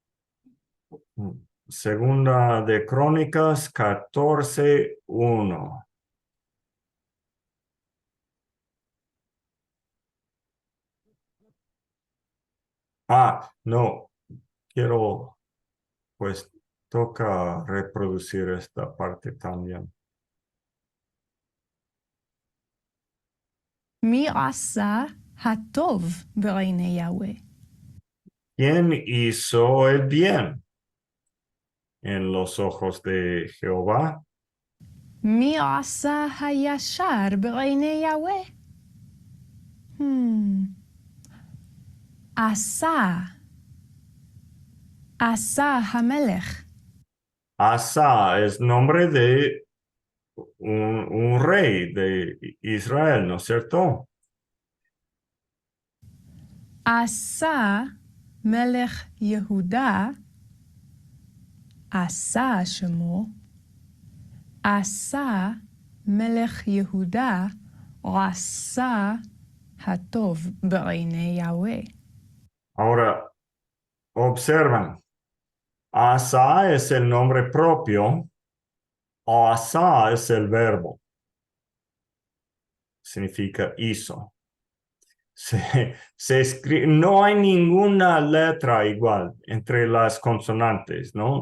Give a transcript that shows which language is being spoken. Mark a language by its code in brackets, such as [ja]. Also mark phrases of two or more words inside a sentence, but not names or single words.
[es] Segunda de Crónicas 14:1. No, quiero, pues toca reproducir esta parte también. [he] מי עשה הטוב בעיני יהוה? [es] ¿Quién hizo el bien en los ojos de Jehová? [he] מי עשה הישר בעיני יהוה? עשה המלך. [es] Asa es nombre de un rey de Israel, ¿no es cierto? [he] עשה מלך יהודה, עשה שמו, עשה מלך יהודה, עשה הטוב בעיני יהוה. [es] Ahora, observan, Asa es el nombre propio, o Asa es el verbo. Significa hizo. Se escribe, no hay ninguna letra igual entre las consonantes, ¿no?